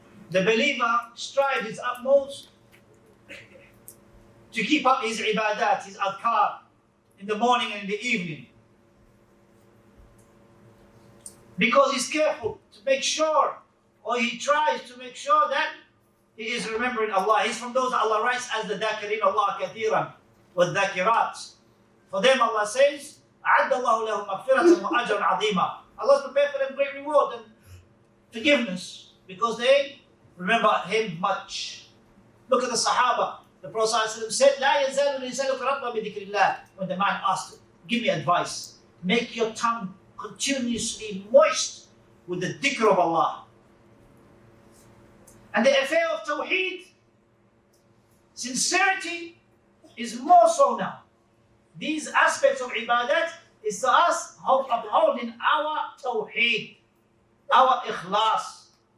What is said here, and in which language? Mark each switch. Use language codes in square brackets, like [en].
[en] The believer strives his utmost to keep up his ibadat, his adhkar, in the morning and in the evening. Because he's careful to make sure, or he tries to make sure that he is remembering Allah. He's from those that Allah writes as the dhakirin Allah kathiran, والذاكرات. For them Allah says, [ar] أَعَدَّ اللَّهُ لَهُمْ مَغْفِرَةً وَأَجْرًا عَظِيمًا. [en] Allah's prepared for them great reward and forgiveness because they remember Him much. Look at the Sahaba. The Prophet said, [ar] لا يزال لسانك رطبا بذكر الله. [en] When the man asked, give me advice. Make your tongue continuously moist with the dhikr of Allah. And the affair of Tawheed, sincerity, is more so now. These aspects of ibadat is to us upholding our Tawheed, our ikhlas.